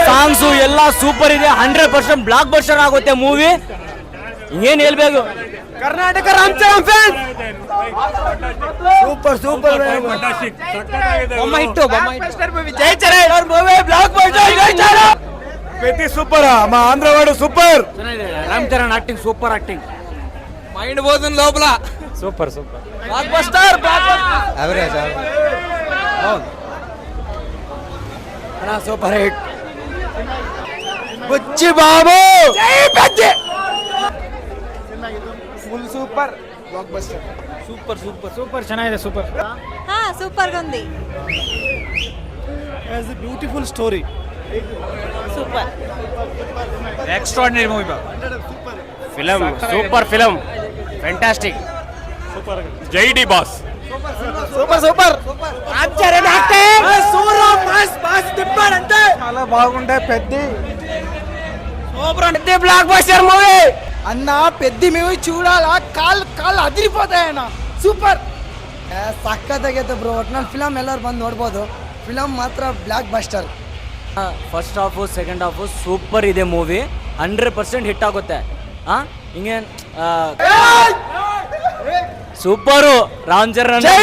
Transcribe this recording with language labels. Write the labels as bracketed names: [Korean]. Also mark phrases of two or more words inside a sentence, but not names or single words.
[Kannada] ಸಾಂಗ್ಸು ಎಲ್ಲ ಸೂಪರ್ ಇದೆ. 100% [English] block buster [Kannada] ಆಗುತ್ತೆ ಮೂವಿ. ಏನ್ ಹೇಳ್ಬೇಕು, [English] Karnataka Ram Charan fan. Super super [Telugu] బొమ్మ హిట్టు, బొమ్మ హిట్టు. [English] Jai Charan movie, block buster, Jai Charan. [Telugu] పెద్ది సూపర్, మా ఆంధ్రవాడు సూపర్. [English] Ram Charan acting, super acting. [Telugu] మైండ్ పోతుంది లోపల. [English] Super super. Block buster, ಅವರೇಜ್ Super hit. ಬುಚ್ಚಿ ಬಾಬು, ಜೈ ಪೆದ್ದೆ. Full super, block buster, super super super [Kannada] ಚೆನ್ನಾಗಿದೆ, ಸೂಪರ್. [Telugu] ಹಾ, ಸೂಪರ್ గా ఉంది. [English] As a beautiful story. ಸೂಪರ್, Extraordinary movie. Film super, film fantastic, Jai D Boss. Super super. Ram Charan acting, ಸೂರ mass boss ದಿಬ್ಬರ್ ಅಂತೆ. [Telugu] చాలా బాగుండే పెద్ది, సూపర్ పెద్ది [English] block buster movie. [Telugu] అన్న పెద్ది మూవీ చూడాలా, కాల్ అదిరిపోతాయన్న. [Kannada] సూపర్ ಸಕ್ಕತ್ತಾಗೈತೆ ಬ್ರೋ. ಒಟ್ನಲ್ಲಿ ಫಿಲಮ್ ಎಲ್ಲರೂ ಬಂದು ನೋಡ್ಬೋದು. ಫಿಲಮ್ ಮಾತ್ರ [English] block buster. first half second half super ಇದೆ ಮೂವಿ. [Kannada] 100% ಹಿಟ್ ಆಗುತ್ತೆ. ಹಿಂಗೇನ್ ಸೂಪರು. ರಾಮ್ ಚರಣ್,